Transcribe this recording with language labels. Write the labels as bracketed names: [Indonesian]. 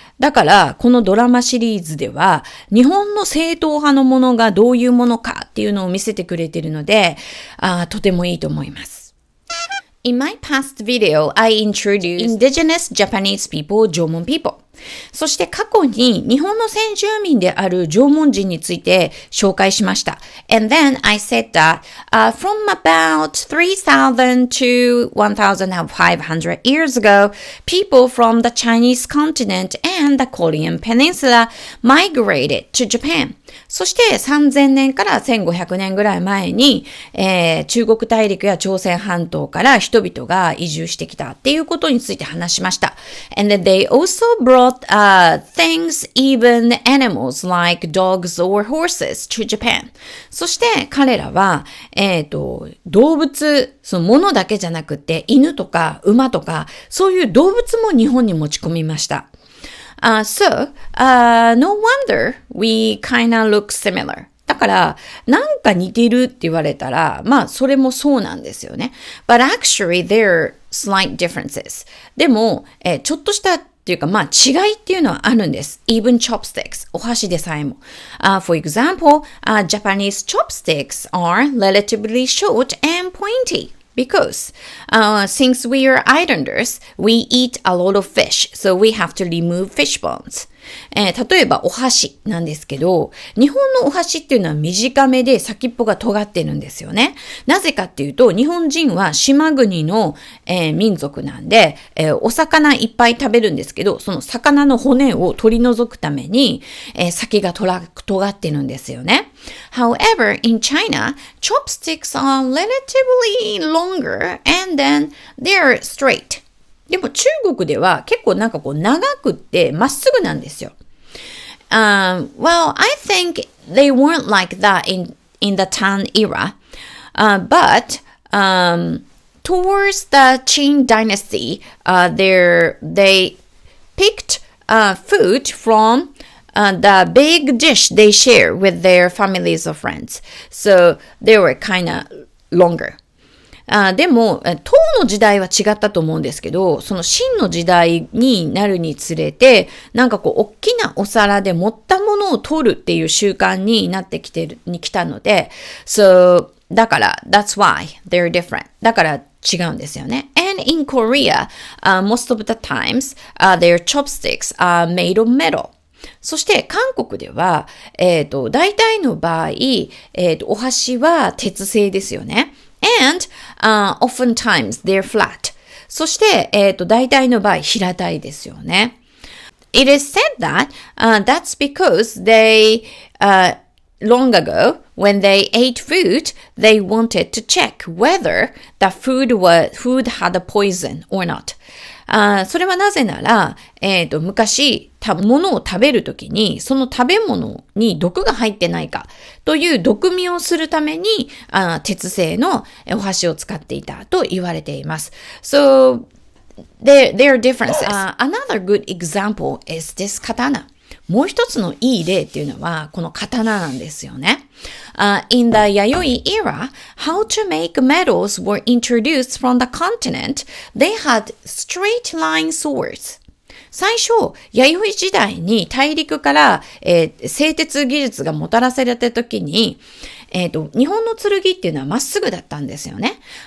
[Japanese] だから、このドラマシリーズでは、日本の正統派のものがどういうものかっていうのを見せてくれているので、とてもいいと思います。 [English] In my past video, I introduced indigenous Japanese people, 縄文 people. [Japanese] そして過去に日本の先住民である縄文人について紹介しました。 [English] And then I said that from about 3,000 to 1,500 years ago, people from the Chinese continent and the Korean peninsula migrated to Japan. [Japanese] そして3000年から1500年ぐらい前に、中国大陸や朝鮮半島から人々が移住してきたっていうことについて話しました。 [English] And then they also brought things, even animals like dogs or horses to Japan. [Japanese] そして彼らは、動物、そのものだけじゃなくて犬とか馬とかそういう動物も日本に持ち込みました。 [English] So, no wonder we kinda look similar. [Japanese] だから、なんか似てるって言われたら、まあ、それもそうなんですよね。 [English] But actually, there are slight differences. [Japanese] でも、ちょっとしたっていうか、まあ、違いっていうのはあるんです。 [English] Even chopsticks. [Japanese] お箸でさえも。 [English] For example, Japanese chopsticks are relatively short and pointy.Because since we are islanders, we eat a lot of fish, so we have to remove fish bones. [Japanese] 例えばお箸なんですけど、日本のお箸っていうのは短めで先っぽが尖ってるんですよね。なぜかっていうと、日本人は島国の、民族なんで、お魚いっぱい食べるんですけど、その魚の骨を取り除くために、先が尖ってるんですよね。 [English] However, in China, chopsticks are relatively longer and then they're straight. [Japanese] でも中国では結構なんかこう長くってまっすぐなんですよ。 [English] Well, I think they weren't like that in the Tang era. But towards the Qing dynasty, they picked food from the big dish they share with their families or friends. So they were kind of longer. [Japanese] でも、唐の時代は違ったと思うんですけど、その秦の時代になるにつれて、なんかこう、大きなお皿で盛ったものを取るっていう習慣になってきたので、So, だから、 [English] that's why they're different. [Japanese] だから違うんですよね。 [English] And in Korea, most of the times, their chopsticks are made of metal. [Japanese] そして韓国では、大体の場合、お箸は鉄製ですよね。 [English] And, oftentimes they're flat. [Japanese] そして、大体の場合、平たいですよね。 [English] It is said that, that's because they, long ago, when they ate food, they wanted to check whether the food had a poison or not. [Japanese] それはなぜなら、昔、物を食べるときに、その食べ物に毒が入ってないかという毒味をするために、鉄製のお箸を使っていたと言われています。 [English] So, there are differences. Another good example is this katana. [Japanese] もう一つのいい例っていうのは、この刀なんですよね。 [English] In the Yayoi era, how to make medals were introduced from the continent. They had straight line swords. [Japanese] 最初、弥生時代に大陸から、製鉄技術がもたらされた時に、日本の剣っていうのはまっすぐだったんですよね。